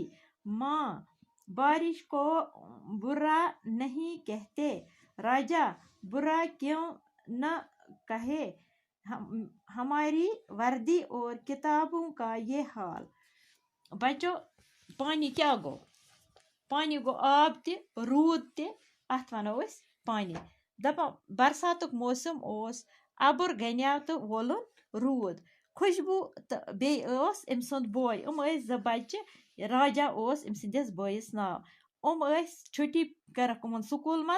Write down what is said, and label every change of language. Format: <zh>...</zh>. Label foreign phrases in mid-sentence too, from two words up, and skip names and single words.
<ur>ماں، بارش کو برا نہیں کہتے. راجا، برا کیوں نہ کہے، ہماری وردی اور کتابوں کا یہ حال.</ur> <ks>بچو، پانی کیا گو؟ پانی گو آب تہِ روٗد تہِ، اتھ ونو أسۍ پانی. دپان برساتُک موسم اوس، ابُر گنیو تہٕ وولُن روٗد. خوشبو تہٕ بیٚیہِ ٲس أمۍ سُنٛد بوے. ٲسۍ زٕ بچہِ. راجا اوس أمۍ سٕنٛدِس بٲیِس ناو. ٲسۍ چھُٹی کٔرٕکھ یِمن سکوٗل منٛز.</ks>